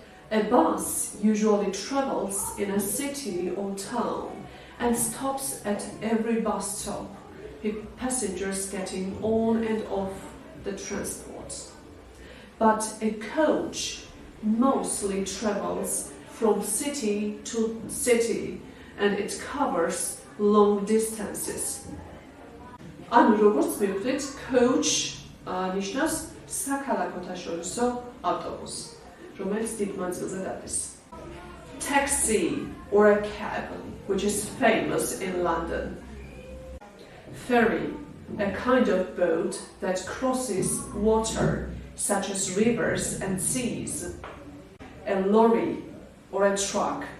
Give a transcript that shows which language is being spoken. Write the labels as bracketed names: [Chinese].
[English] A bus usually travels in a city or town and stops at every bus stop, with passengers getting on and off the transport. But a coach mostly travels from city to city and it covers long distances. [Georgian] ანუ როგორც მივხვდით, coach ნიშნავს საქალაქოთა შორისო ავტობუსს. რომელიც დიდ მანძილზე დადის. [English] Taxi or a cab, which is famous in London. Ferry, a kind of boat that crosses water, such as rivers and seas. A lorry or a truck,